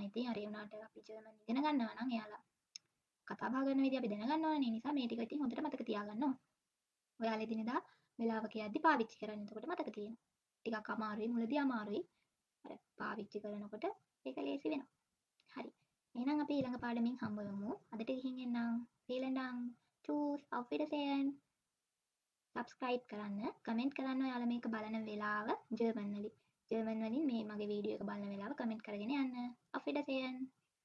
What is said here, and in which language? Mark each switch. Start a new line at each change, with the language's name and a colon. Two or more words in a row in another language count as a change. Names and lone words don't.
Sinhala: ඉතින් හරි වුණාට අපි ජර්මන් ඉගෙන ගන්නවා නම් එයාලා කතා බහ කරන විදිහ අපි දැනගන්න ඕනේ. නිසා මේ ටික ඉතින් හොඳට මතක තියාගන්න ඕනේ. ඔයාලා එදිනෙදා වෙලාව කියද්දි පාවිච්චි කරන්න. එතකොට මතක තියෙනවා. ටිකක් අමාරුයි මුලදී අමාරුයි. අර පාවිච්චි කරනකොට ඒක ලේසි වෙනවා. හරි. එහෙනම් අපි ඊළඟ පාඩමින් හම්බ වෙමු. අදට ගිහින් එන්නම්.
German: vielen Dank. Tschüss. Auf Wiedersehen.
Sinhala: subscribe කරන්න, කමෙන්ට් කරන්න ඔයාලා මේක බලන වෙලාව ජර්මන් වලින් මේ මගේ වීඩියෝ එක බලන වෙලාව කමෙන්ට් කරගෙන යන්න.
German: Auf Wiedersehen.